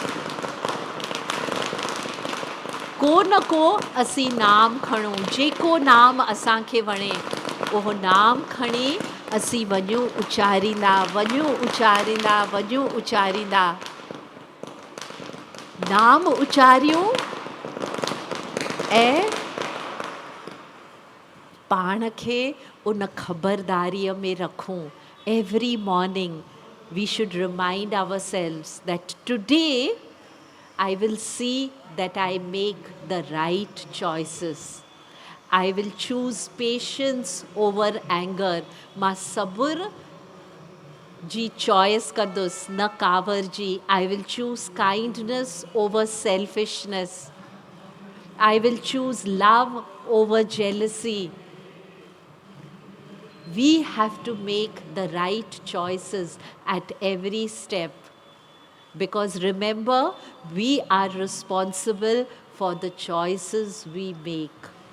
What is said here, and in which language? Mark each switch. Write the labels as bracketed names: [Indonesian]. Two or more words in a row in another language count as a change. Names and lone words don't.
[Sindhi] को न को असीं नाम खणूं, जेको नाम असांखे वणे उहो नाम खणी असीं वञूं उचारींदा, वञूं उचारींदा, वञूं उचारींदा। नाम उचारियूं ऐं पाण खे उन ख़बरदारीअ में रखूं। [English] every morning we should remind ourselves that today I will see that I make the right choices. I will choose patience over anger. [Sindhi] मां सब्र जी चॉइस कंदुसि, न कावर जी। [English] I will choose kindness over selfishness. I will choose love over jealousy. We have to make the right choices at every step. Because remember, we are responsible for the choices we make.